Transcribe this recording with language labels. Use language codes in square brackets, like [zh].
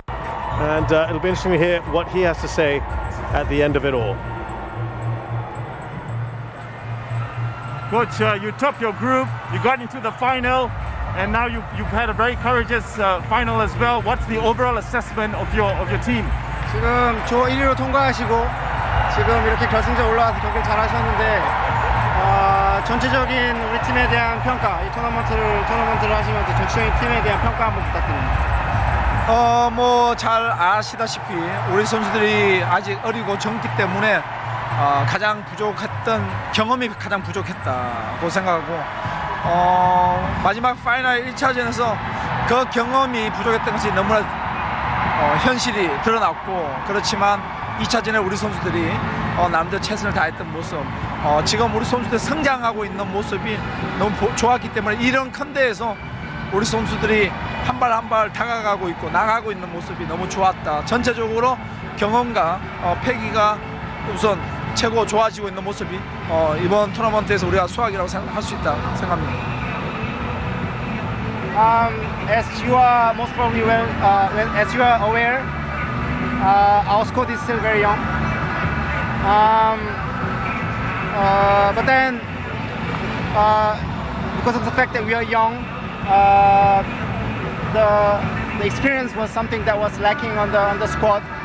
[en] And it'll be interesting to hear what he has to say at the end of it all. Coach, you topped your group, you got into the final, and now you've had a very courageous final as well. What's the overall assessment of your team? [ko] 지금 조 1위로 통과하시고 지금 이렇게 결승전 올라와서 경기를 잘하셨는데 전체적인 우리 팀에 대한 평가, 이 토너먼트를 하시면서 전체적인 팀에 대한 평가 한번 부탁드립니다. 뭐 잘 아시다시피 우리 선수들이 아직 어리고 젊기 때문에 가장 부족했던 경험이 가장 부족했다고 생각하고 마지막 파이널 1차전에서 그 경험이 부족했던 것이 너무나 현실이 드러났고 그렇지만 2차전에 우리 선수들이 남들 최선을 다했던 모습 지금 우리 선수들 성장하고 있는 모습이 너무 좋았기 때문에 이런 큰 대회에서 우리 선수들이 한 발 한 발 다가가고 있고 나가고 있는 모습이 너무 좋았다. 전체적으로 경험과 패기가 우선 최고 좋아지고 있는 모습이 이번 토너먼트에서 우리가 수학이라고 할 수 있다 생각합니다. [en] As you are most probably as you are aware, our squad is still very young. But then, because of the fact that we are young, the experience was something that was lacking on the squad.